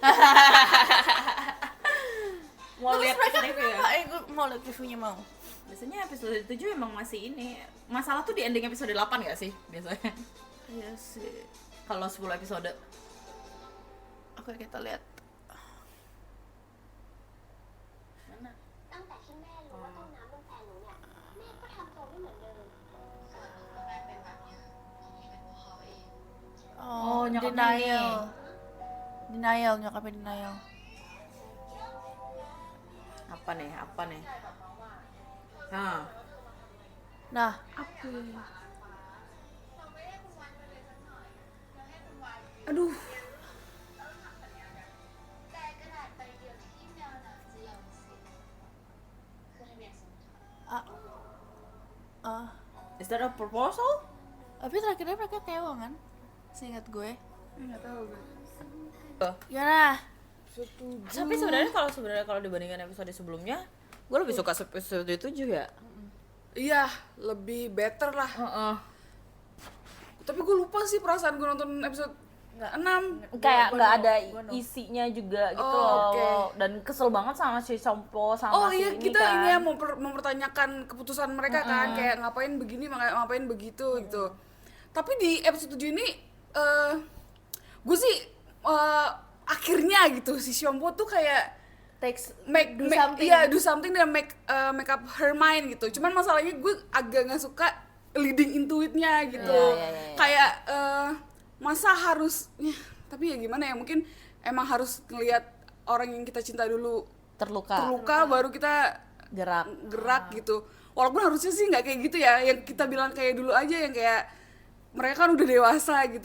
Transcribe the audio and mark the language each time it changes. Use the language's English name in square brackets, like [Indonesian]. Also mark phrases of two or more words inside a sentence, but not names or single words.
[Indonesian] Mau lihat review ya? Gue mau lihat reviewnya mau. Biasanya episode 7 emang masih ini. Masalah tuh di ending episode 8 gak sih biasanya? Iya sih. Kalau 10 episode. Oke, kita lihat. [Thai] ตั้งแต่ที่แม่รู้ว่าต้นน้ำเป็นแฟนหนูเนี่ยแม่ก็ทำตัวไม่เหมือนเดิมก็แม่เป็นแบบเนี้ยคงเป็นเพราะเขาเอง Oh, [Indonesian] nyokapnya denial. Denial, nyokapnya denial. Apa nih? Nah, Nah, Aduh. [Thai] แต่กระดาษใบเดียวที่แมวหนังจะยอมเสียคือทำไม [English] Is that a proposal? [Indonesian] Tapi terakhirnya mereka kewa kan? Seingat gue. Nggak tahu gue. Gimana? Setuju. Tapi sebenarnya kalau dibandingkan episode sebelumnya, gue lebih suka episode 7 ya. Iya, lebih better lah. Tapi gue lupa sih perasaan gue nonton episode 6. Kayak nggak ada gua no. isinya juga gitu Oh, loh. oke. Dan kesel banget sama si Sompo sama Oh si iya, ini kita kan. ini ya mempertanyakan keputusan mereka kan, kayak ngapain begini, ngapain begitu gitu. Tapi di episode 7 ini gue sih akhirnya gitu si Sompo tuh kayak [English] do something [Indonesian] dan [English] make up her mind [Indonesian] gitu. Cuman masalahnya gue agak nggak suka [English] leading into it- [Indonesian] nya gitu. Iya. Kayak masa harus tapi ya gimana ya, mungkin emang harus ngelihat orang yang kita cinta dulu terluka baru kita gerak gitu. Walaupun harusnya sih nggak kayak gitu ya, yang kita bilang kayak dulu aja, yang kayak mereka kan udah dewasa gitu.